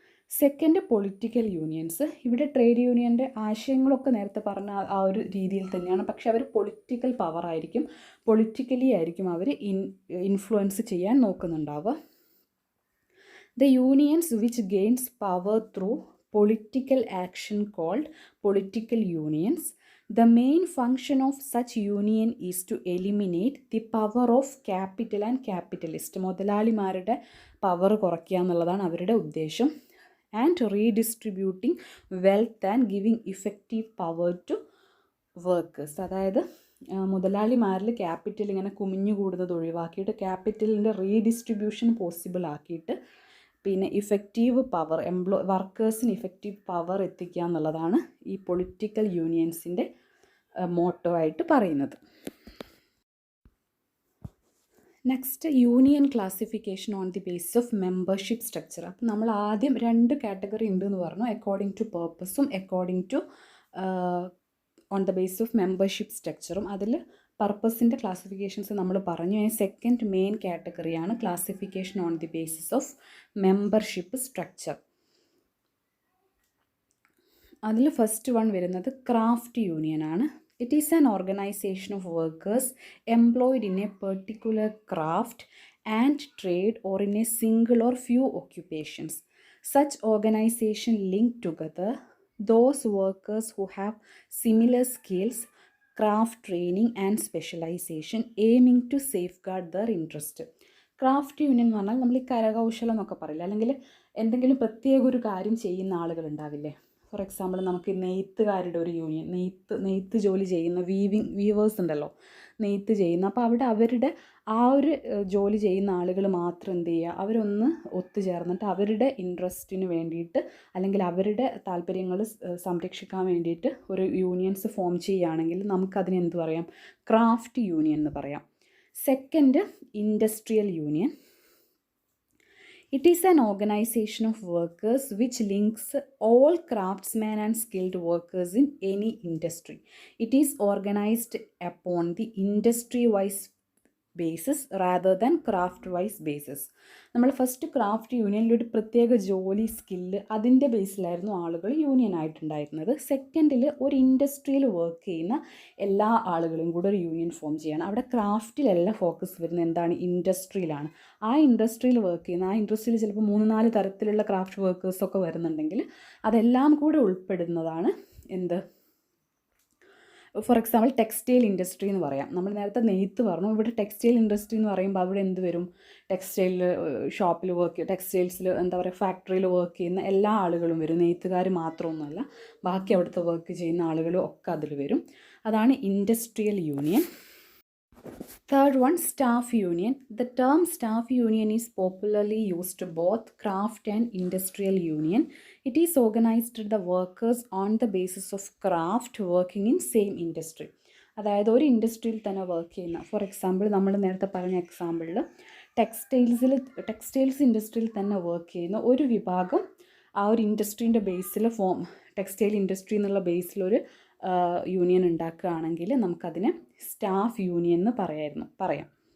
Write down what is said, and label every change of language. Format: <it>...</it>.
<ml>Second, political unions. ഇവിടെ trade യൂണിയൻ്റെ ആശയങ്ങളൊക്കെ നേരത്തെ പറഞ്ഞ ആ ഒരു രീതിയിൽ തന്നെയാണ്, പക്ഷെ അവർ പൊളിറ്റിക്കൽ പവർ ആയിരിക്കും, പൊളിറ്റിക്കലി ആയിരിക്കും അവർ ഇൻഫ്ലുവൻസ് ചെയ്യാൻ നോക്കുന്നുണ്ടാവുക.</ml> <en>The unions which gains power through political action called political unions. The main function of such union is to eliminate the power of capital and capitalist.</en> <ml>മുതലാളിമാരുടെ power കുറയ്ക്കുക എന്നുള്ളതാണ് അവരുടെ ഉദ്ദേശം.</ml> <en>And redistributing wealth and giving effective power to workers.</en> <ml>അതായത് മുതലാളിമാരിൽ capital ഇങ്ങനെ കുമിഞ്ഞു കൂടുന്നത് ഒഴിവാക്കിയിട്ട് ക്യാപിറ്റലിൻ്റെ redistribution possible ആക്കിയിട്ട് പിന്നെ ഇഫക്റ്റീവ് പവർ വർക്കേഴ്സിന് ഇഫക്റ്റീവ് പവർ എത്തിക്കുക എന്നുള്ളതാണ് ഈ പൊളിറ്റിക്കൽ യൂണിയൻസിൻ്റെ മോട്ടോ ആയിട്ട് പറയുന്നത്.</ml> <en>Next, union classification on the basis of membership structure.</en> <ml>അപ്പം നമ്മൾ ആദ്യം 2 കാറ്റഗറി ഉണ്ട് എന്ന് പറഞ്ഞു, according to പേർപ്പസും according to on the basis of membership സ്ട്രക്ചറും. അതിൽ പർപ്പസിൻ്റെ ക്ലാസിഫിക്കേഷൻസ് നമ്മൾ പറഞ്ഞു. Second main കാറ്റഗറിയാണ്</ml> <en>Classification on the basis of membership structure.</en> <ml>അതിൽ ഫസ്റ്റ് വൺ വരുന്നത് ക്രാഫ്റ്റ് യൂണിയൻ ആണ്.</ml> <en>It is an organization of workers employed in a particular craft and trade or in a single or few occupations. Such organization link together those workers who have similar skills, craft training and specialization, aiming to safeguard their interest.</en> <ml>Craft union എന്ന് പറഞ്ഞാൽ നമ്മൾ ഈ കരകൗശലം എന്നൊക്കെ പറയില്ല, അല്ലെങ്കിൽ എന്തെങ്കിലും പ്രത്യേക ഒരു കാര്യം ചെയ്യുന്ന ആളുകൾ ഉണ്ടാവില്ലേ. ഫോർ എക്സാമ്പിൾ നമുക്ക് നെയ്ത്തുകാരുടെ ഒരു യൂണിയൻ, നെയ്ത്ത് ജോലി ചെയ്യുന്ന വീവേഴ്സ് ഉണ്ടല്ലോ, നെയ്ത്ത് ചെയ്യുന്ന. അപ്പോൾ അവിടെ അവരുടെ ആ ഒരു ജോലി ചെയ്യുന്ന ആളുകൾ മാത്രം എന്ത് ചെയ്യുക, അവരൊന്ന് ഒത്തുചേർന്നിട്ട് അവരുടെ ഇൻട്രസ്റ്റിന് വേണ്ടിയിട്ട് അല്ലെങ്കിൽ അവരുടെ താല്പര്യങ്ങൾ സംരക്ഷിക്കാൻ വേണ്ടിയിട്ട് ഒരു യൂണിയൻസ് ഫോം ചെയ്യുകയാണെങ്കിൽ നമുക്കതിന് എന്ത് പറയാം, ക്രാഫ്റ്റ് യൂണിയൻ എന്ന് പറയാം.</ml> <en>Second, industrial union. It is an organization of workers which links all craftsmen and skilled workers in any industry. It is organized upon the industry-wise basis rather than craft-wise basis.</en> <ml>നമ്മൾ first craft യൂണിയനിൽ ഒരു പ്രത്യേക ജോലി skill അതിൻ്റെ ബേസിലായിരുന്നു ആളുകൾ union ആയിട്ടുണ്ടായിരുന്നത്. സെക്കൻഡിൽ ഒരു ഇൻഡസ്ട്രിയിൽ വർക്ക് ചെയ്യുന്ന എല്ലാ ആളുകളും കൂടെ ഒരു യൂണിയൻ ഫോം ചെയ്യണം. അവിടെ ക്രാഫ്റ്റിലല്ല ഫോക്കസ് വരുന്നത്, എന്താണ്, ഇൻഡസ്ട്രിയിലാണ്. ആ ഇൻഡസ്ട്രിയിൽ വർക്ക് ചെയ്യുന്ന ആ ഇൻഡസ്ട്രിയിൽ ചിലപ്പോൾ 3-4 തരത്തിലുള്ള ക്രാഫ്റ്റ് വർക്കേഴ്സൊക്കെ വരുന്നുണ്ടെങ്കിൽ അതെല്ലാം കൂടെ ഉൾപ്പെടുന്നതാണ് എന്ത്, ഫോർ എക്സാമ്പിൾ ടെക്സ്റ്റൈൽ ഇൻഡസ്ട്രി എന്ന് പറയാം. നമ്മൾ നേരത്തെ നെയ്ത്ത് പറഞ്ഞു, ഇവിടെ ടെക്സ്റ്റൈൽ ഇൻഡസ്ട്രി എന്ന് പറയുമ്പോൾ അവിടെ എന്ത് വരും, ടെക്സ്റ്റൈൽ ഷോപ്പിൽ ടെക്സ്റ്റൈൽസിൽ എന്താ പറയുക ഫാക്ടറിയിൽ വർക്ക് ചെയ്യുന്ന എല്ലാ ആളുകളും വരും, നെയ്ത്തുകാർ മാത്രമൊന്നുമല്ല, ബാക്കി അവിടുത്തെ വർക്ക് ചെയ്യുന്ന ആളുകളും ഒക്കെ അതിൽ വരും. അതാണ് industrial union.</ml> <en>Third one, staff union. The term staff union is popularly used to both craft and industrial union. It is organized the workers on the basis of craft working in same industry.</en> <ml>അതായത് ഒരു ഇൻഡസ്ട്രിയിൽ തന്നെ work ചെയ്യുന്ന, for example നമ്മൾ നേരത്തെ പറഞ്ഞ എക്സാമ്പിളിൽ textiles ഇൻഡസ്ട്രിയിൽ തന്നെ വർക്ക് ചെയ്യുന്ന ഒരു വിഭാഗം ആ ഒരു ഇൻഡസ്ട്രീൻ്റെ ബേസിൽ ടെക്സ്റ്റൈൽ ഇൻഡസ്ട്രി എന്നുള്ള ബേസിലൊരു യൂണിയൻ ഉണ്ടാക്കുകയാണെങ്കിൽ നമുക്കതിനെ സ്റ്റാഫ് യൂണിയൻ എന്ന് പറയാം.</ml>